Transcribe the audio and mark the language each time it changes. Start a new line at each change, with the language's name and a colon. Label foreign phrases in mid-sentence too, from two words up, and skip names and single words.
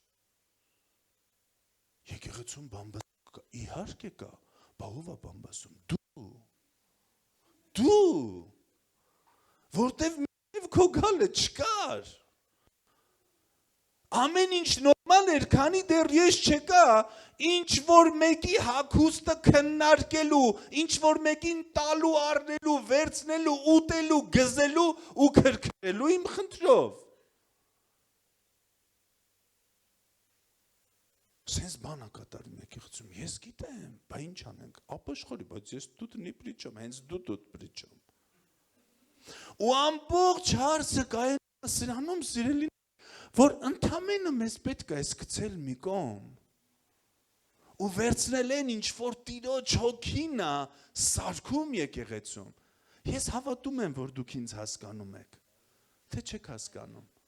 Armenian: Եկեղեցում բամբասանք կա, իհարկե կա, բա ով է բամբասում, դու, որտև մինչև քո գալը չկար։ Ամեն ինչ նորմալ էր, քանի դեռ ես չկա, ինչ որ մեկի հագուստը քննարկելու, ինչ որ մեկին տալու, առնելու, վերցնելու, ուտելու, գզելու ու քրքրելու իմ խնդրով։ Սենց բան ա կատարում եկեղեցում, ես գիտեմ, բա ինչ անենք, ապաշխարի, բայց ես тут
Russian: не при чем,
Armenian: հենց դու
Russian: тут при чем։
Armenian: Ու ամբողջ հարցը կայանում սրանում սիրելի որ ընդամենը մեզ պետք է սկցել մի կողմ ու վերցնել են ինչ որ Տիրոջ հոգին է սարքում եկեղեցում։ Ես հավատում եմ, որ դուք ինձ հասկանում եք, թե չեք հասկանում։